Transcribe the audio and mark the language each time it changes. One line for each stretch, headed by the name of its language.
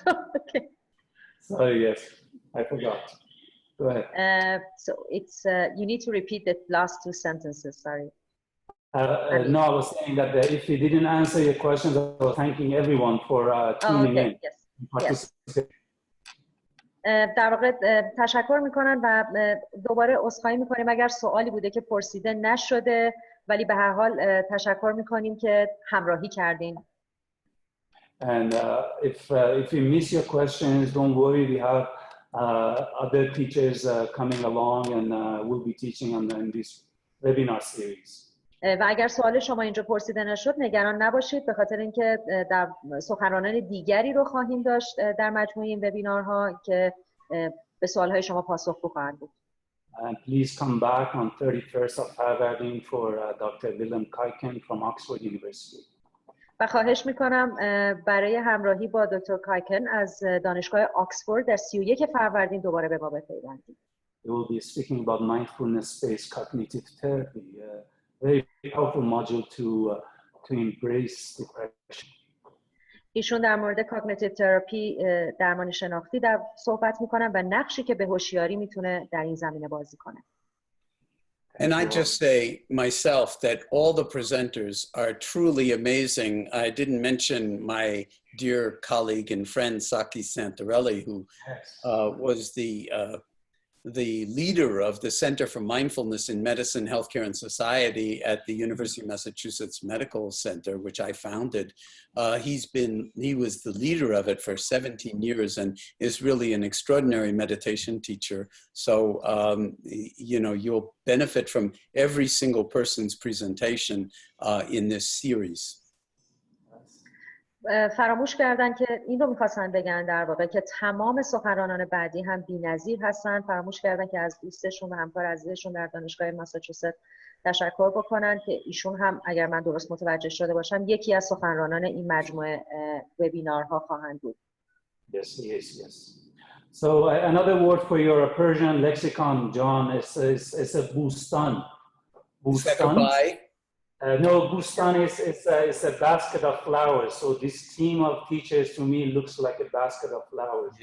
English: Okay. Sorry, yes, I forgot. Go ahead. So it's you need to repeat the last 2 sentences. Sorry. No, I was saying that if we didn't answer your questions, I was thanking everyone for tuning in. Yes.
Persian: در واقع تشکر میکنن و دوباره عذرخواهی میکنیم اگر سوالی بوده که پرسیده نشده، ولی به هر حال تشکر میکنیم که همراهی کردین.
English: And if you miss your questions, don't worry. We have other teachers coming along, and we'll be teaching in this webinar series.
Persian: و اگر سوال شما اینجا پرسیده نشد نگران نباشید، به خاطر اینکه در سخنرانان دیگری رو خواهیم داشت در مجموعه این وبینارها که به سوالهای شما پاسخگو خواهند بود.
English: And please come back on 31st of February for Dr. Willem Kijken from Oxford University.
Persian: و خواهش میکنم برای همراهی با دکتر کایکن از دانشگاه آکسفورد در 31 فروردین دوباره به ما بپیوندید.
English: We will be speaking about mindfulness-based cognitive therapy, a very powerful module to embrace depression.
Persian: ایشون در مورد کاگنیتیو تراپی درمان شناختی صحبت میکنن و نقشی که به هوشیاری میتونه در این زمینه بازی کنه.
English: And I just say myself that all the presenters are truly amazing. I didn't mention my dear colleague and friend, Saki Santarelli, who was the leader of the Center for Mindfulness in Medicine, Healthcare, and Society at the University of Massachusetts Medical Center, which I founded. He was the leader of it for 17 years and is really an extraordinary meditation teacher. So, you know, you'll benefit from every single person's presentation in this series.
Persian: فراموش کردن که این رو می‌خواستن بگن در واقع که تمام سخنرانان بعدی هم بی‌نظیر هستن. فراموش کردن که از دوستشون و همکار عزیزشون در دانشگاه ماساچوست تشکر بکنن که ایشون هم اگر من درست متوجه شده باشم یکی از سخنرانان این مجموعه وبینارها خواهند بود.
English: Yes, yes, yes. So another word for your Persian lexicon, John, is a bustan. Bustan. No, bustan is a basket of flowers. So this team of teachers to me looks like a basket of flowers.